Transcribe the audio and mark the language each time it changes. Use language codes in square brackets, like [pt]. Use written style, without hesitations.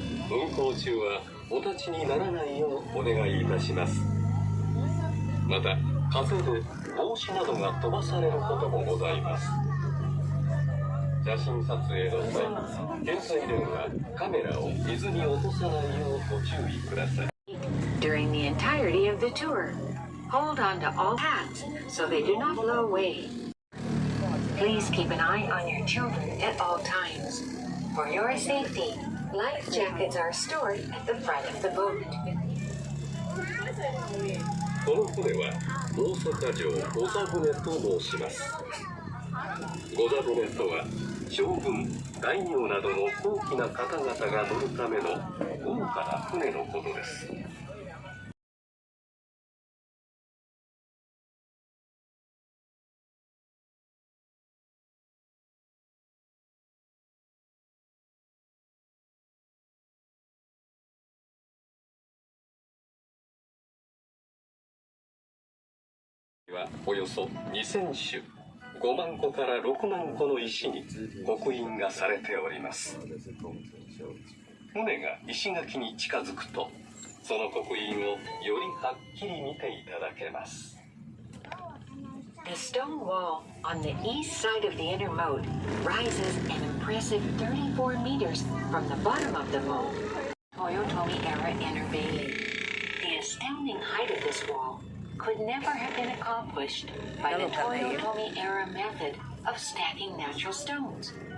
[ja] 運行中はお立ちにならないようお願いいたします。また風で帽子などが飛ばされることもございます。写真撮影の際、携帯電話、カメラを水に落とさないようご注意ください。 [en] During the entirety of the tour, hold on to all hats so they do not blow away. Please keep an eye on your children at all times. For your safety, life jackets are stored at the front of the boat. [ja] この船は大阪城御座船と申します。御座船とは将軍、大名などの高貴な方々が乗るための豪華な船のことです。はおよそ2000種5万個から6万個の石に刻印がされております。船が石垣に近づくとその刻印をよりはっきり見ていただけます。 [en] The stone wall on the east side of the inner moat rises an impressive 34 meters from the bottom of the moat. Toyotomi era inner bailey. The astounding height of this wall could never have been accomplished by the Toyotomi era method of stacking natural stones.